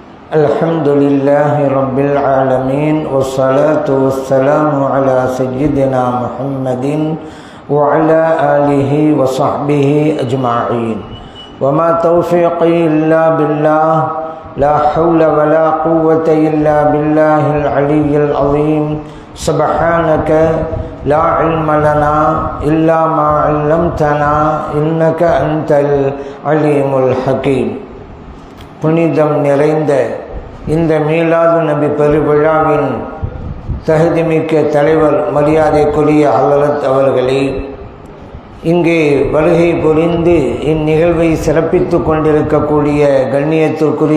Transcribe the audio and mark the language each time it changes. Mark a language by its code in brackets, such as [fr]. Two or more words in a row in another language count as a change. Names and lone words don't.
[ar] الحمد لله رب العالمين والصلاة والسلام على سيدنا محمد وعلى آله وصحبه أجمعين وما توفيقي إلا بالله لا حول ولا قوة إلا بالله العلي العظيم سبحانك لا علم لنا إلا ما علمتنا إنك أنت العليم الحكيم. [ta] புனிதம் நிறைந்த இந்த மீலாது நபி பெருவிழாவின் தகுதிமிக்க தலைவர் மரியாதைக்குரிய ஹலரத் அவர்களே, இங்கே வருகை புரிந்து இந்நிகழ்வை சிறப்பித்து கொண்டிருக்கக்கூடிய கண்ணியத்திற்குரிய